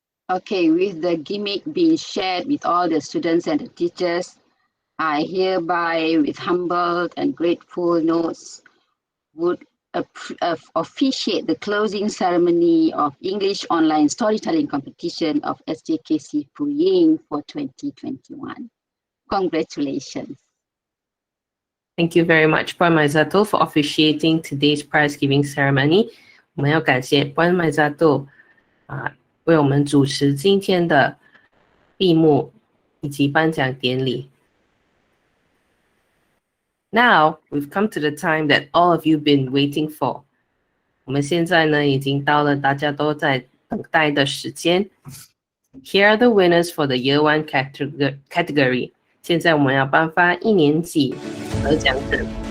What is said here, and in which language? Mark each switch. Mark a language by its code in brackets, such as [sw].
[en] Okay, with the gimmick being shared with all the students and the teachers, I hereby, with humble and grateful notes, would officiate the closing ceremony of English Online Storytelling Competition of SJKC Pui Ying for 2021. Congratulations. Thank you very much, Puan Maizato, for officiating today's prize giving ceremony. [zh] 我们要感谢 Puan Maizato 为我们主持今天的闭幕以及颁奖典礼。 [en] Now we've come to the time that all of you've been waiting for. [zh] 我们现在呢已经到了大家都在等待的时间。 [en] Here are the winners for the Year 1 category. [zh] 现在我们要颁发1年级得奖者。